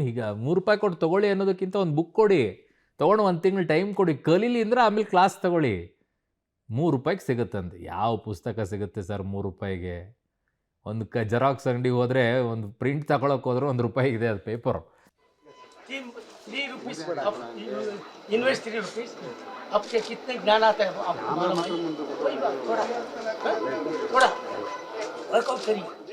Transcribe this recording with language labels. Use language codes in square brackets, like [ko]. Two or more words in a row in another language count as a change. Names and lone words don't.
[kn] ಈಗ ₹3 ಕೊಟ್ಟು ತೊಗೊಳ್ಳಿ ಅನ್ನೋದಕ್ಕಿಂತ ಒಂದು ಬುಕ್ ಕೊಡಿ, ತೊಗೊಂಡು 1 ತಿಂಗಳು ಟೈಮ್ ಕೊಡಿ, ಕಲೀಲಿ ಅಂದರೆ ಆಮೇಲೆ ಕ್ಲಾಸ್ ತಗೊಳ್ಳಿ. ₹3 ಸಿಗುತ್ತಂತೆ. ಯಾವ ಪುಸ್ತಕ ಸಿಗುತ್ತೆ ಸರ್ ₹3? ಒಂದು ಜೆರಾಕ್ಸ್ ಅಂಗಡಿಗೆ ಹೋದರೆ, ಒಂದು ಪ್ರಿಂಟ್ ತಗೊಳಕ್ಕೆ ಹೋದ್ರೆ ₹1 ಇದೆ ಅದು ಪೇಪರು. [hi] 3 [en] rupees invest [hi] 3 रुपीस, आपके कितने ज्ञान आता है आप कोई बात थोड़ा वर्कआउट करिए।